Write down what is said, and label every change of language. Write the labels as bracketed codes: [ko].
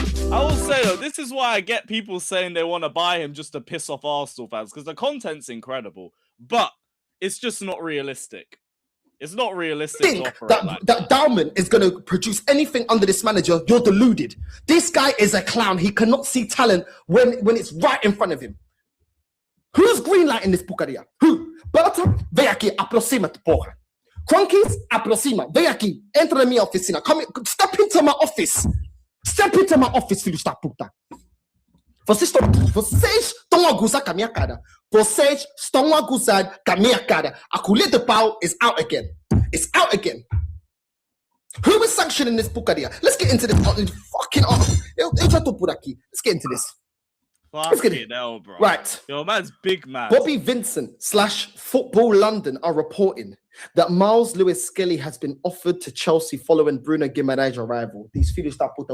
[en] I will say, though, this is why I get people saying they want to buy him just to piss off Arsenal fans, because the content's incredible, but it's just not realistic. It's not realistic to operate that Dalman is going to produce anything under this manager. You're deluded. This guy is a clown. He cannot see talent when it's right in front of him. Who's greenlighting this porcaria? Who? [pt] Berta, vem aqui, aproxima-te, porra. Cronkies, aproxima. Vem aqui, entra na minha oficina. [en] Come, step into my office. Step into my office, [pt] filhos da puta. Vocês estão a gozar com a minha cara. Vocês estão a gozar com a minha cara. A colher de pau [en] is out again. It's out again. Who is sanctioning this porcaria? Let's get into this fucking... [pt] Eu já tô por aqui. [en] Let's get into this. Fucking hell, bro. Right. Yo, man's big man. Bobby Vincent / Football London are reporting that Miles Lewis Skelly has been offered to Chelsea following Bruno Guimaraes' arrival. These [pt] filhos da puta.